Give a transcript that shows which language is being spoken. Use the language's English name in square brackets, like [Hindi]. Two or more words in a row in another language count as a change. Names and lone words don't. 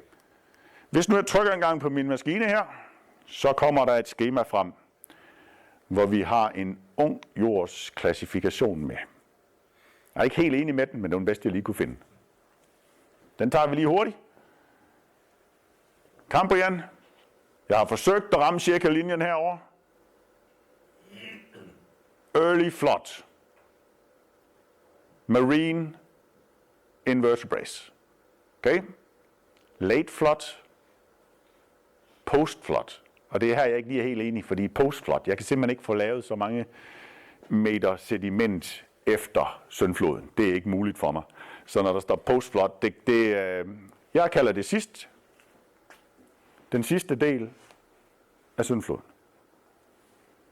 [Danish] Hvis nu jeg trykker en gang på min maskine her, så kommer der et skema frem, hvor vi har en ung jords klassifikation med. Jeg er ikke helt enig med den, men det er den bedste, jeg lige kunne finde. Den tager vi lige hurtigt. Cambrian. Jeg har forsøgt at ramme cirka linjen herover. [English] Early flood. Marine invertebrates. Okay? Late flood. Post flood. [Danish] Og det er her, jeg ikke lige er helt enig, fordi [English] post flood, [Danish] jeg kan simpelthen ikke få lavet så mange meter sediment efter syndfloden. Det er ikke muligt for mig. Så når der står [English] post flood, [Danish] jeg kalder det den sidste del af syndfloden.